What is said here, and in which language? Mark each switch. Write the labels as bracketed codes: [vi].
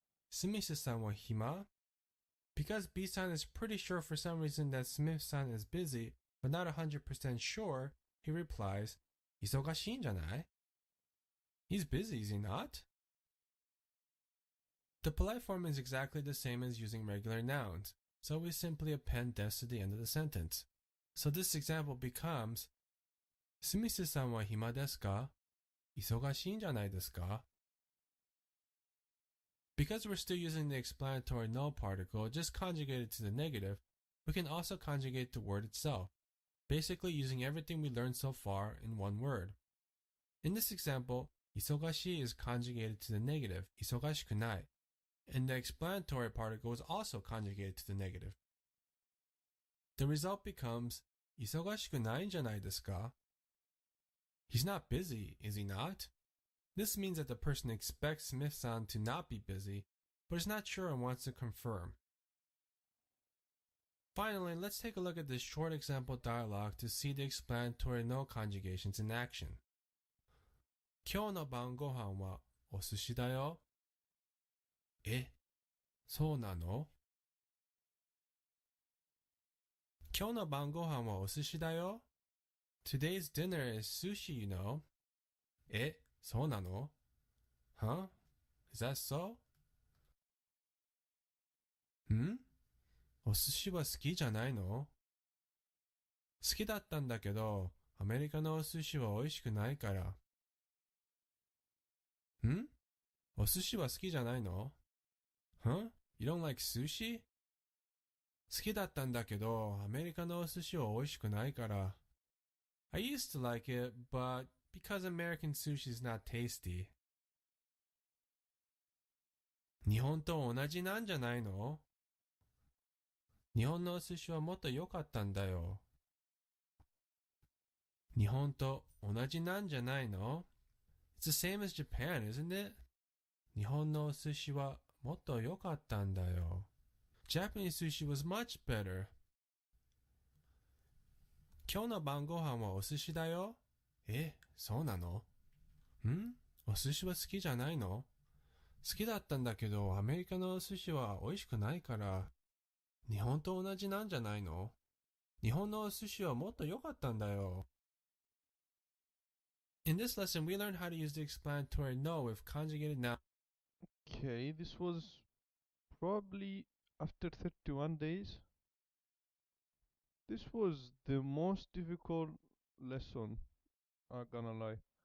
[ja] Sumisa-san wa hima? [en] Because B-san is pretty sure for some reason that Smith-san is busy, but not 100% sure, he replies, [ja] 忙しいんじゃない? [en] He's busy, is he not? The polite form is exactly the same as using regular nouns, so we simply append des to the end of the sentence. So this example becomes, [ja] スミスさんは暇ですか? 忙しいんじゃないですか? [en] Because we're still using the explanatory no particle just conjugated to the negative, we can also conjugate the word itself. basically using everything we learned so far in one word. In this example, 忙しい is conjugated to the negative, 忙しくない, and the explanatory particle is also conjugated to the negative. The result becomes [ja] 忙しくないんじゃないですか? [en] He's not busy, is he not? This means that the person expects Smith-san to not be busy, but is not sure and wants to confirm. Finally, let's take a look at this short example dialogue to see the explanatory no conjugations in action. [ja] 今日の晩ご飯はお寿司だよ。え、そうなの？今日の晩ご飯はお寿司だよ。 [en] Today's dinner is sushi, you know. [ja] え、そうなの？ [en] Huh? Is that so? ん？ [ja] お寿司は好きじゃないの？好きだったんだけど、アメリカのお寿司は美味しくないから。ん？お寿司は好きじゃないの？ [en] Huh? You don't like sushi? [ja] 好きだったんだけど、アメリカのお寿司は美味しくないから。 [en] I used to like it, but because American sushi is not tasty. [ja] 日本と同じなんじゃないの？日本のお寿司はもっと良かったんだよ。日本と同じなんじゃないの？ [en] It's the same as Japan, isn't it? [ja] 日本のお寿司はもっと良かったんだよ。 [en] Japanese sushi was much better. [ja] 今日の晩ご飯はお寿司だよ。え、そうなの？お寿司は好きじゃないの？好きだったんだけど、アメリカのお寿司は美味しくないから、日本と同じなんじゃないの？日本のお寿司はもっと良かったんだよ。 [en] In this lesson, we learned how to use the explanatory no with conjugated noun. Okay, this was probably after 31 days. This was the most difficult lesson, I'm gonna lie.